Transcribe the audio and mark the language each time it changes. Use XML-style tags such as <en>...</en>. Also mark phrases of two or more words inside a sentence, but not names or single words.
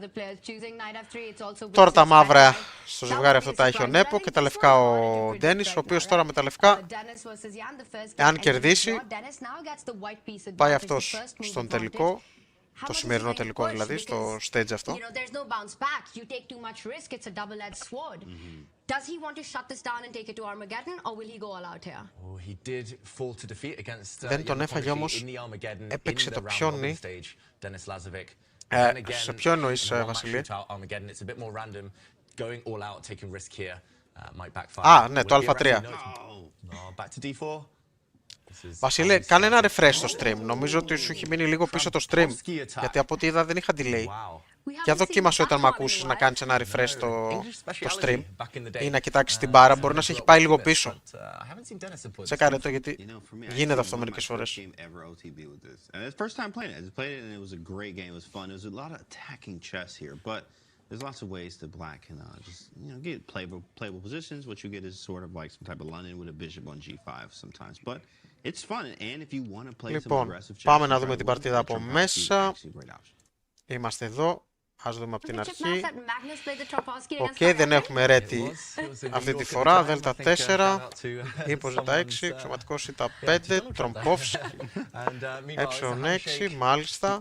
<el>Τώρα τα μαύρα στο ζευγάρι αυτό τα έχει ο Νέπο και τα λευκά ο Ντένις, ο οποίος τώρα με τα λευκά, αν κερδίσει, πάει αυτός στον τελικό, το σημερινό τελικό δηλαδή, στο stage αυτό.</el> <en>Does he want to shut this down and take it to Armageddon, or will he go all out here? Oh, he did fall to defeat against</en> <el>δεν τον έφαγε όμως, έπαιξε το πιόνι. Σε ποιο εννοείς, Βασιλή? Α, ναι, το α3. Βασίλε, κάνε ένα refresh στο stream. Νομίζω ότι σου έχει μείνει λίγο πίσω το stream. Γιατί από ό,τι είδα δεν είχα delay. Για δοκίμασε όταν με ακούσεις να κάνεις ένα refresh στο stream ή να κοιτάξεις την μπάρα, μπορεί να σε έχει πάει λίγο πίσω. Τσεκάρε το γιατί γίνεται αυτό μερικές φορές.</el> <en>There's lots of ways that black can just, get playable positions. What you get is sort of like some type of London with a bishop on g5 sometimes. But it's fun, and if you want to play some aggressive chess,</en> <el>πάμε να δούμε την παρτίδα από μέσα. Είμαστε εδώ. Ας δούμε από την αρχή. Οκ, δεν έχουμε ρέτη αυτή τη φορά. Δέλτα 4, ύπος δέλτα 6, εξωματικός ήττα 5, τρομπόφσκι, έψιλον 6, μάλιστα.</el>